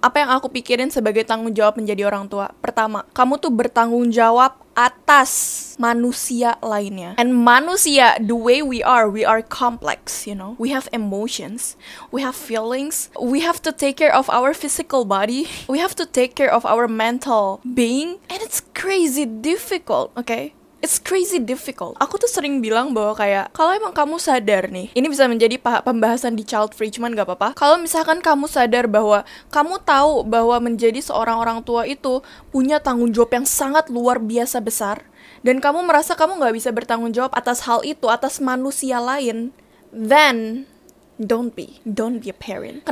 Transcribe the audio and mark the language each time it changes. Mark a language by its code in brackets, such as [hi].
[id] Apa yang aku pikirin sebagai tanggung jawab menjadi orang tua? Pertama, kamu tuh bertanggung jawab atas manusia lainnya. [en] And manusia, the way we are complex, you know. We have emotions, we have feelings, we have to take care of our physical body, we have to take care of our mental being, and it's crazy difficult, okay? It's crazy difficult. [id] Aku tuh sering bilang bahwa kayak, kalau emang kamu sadar nih, ini bisa menjadi pembahasan di child free, cuman gak apa-apa. Kalau misalkan kamu sadar bahwa kamu tahu bahwa menjadi seorang orang tua itu punya tanggung jawab yang sangat luar biasa besar, dan kamu merasa kamu gak bisa bertanggung jawab atas hal itu, atas manusia lain, [en] then don't be a parent.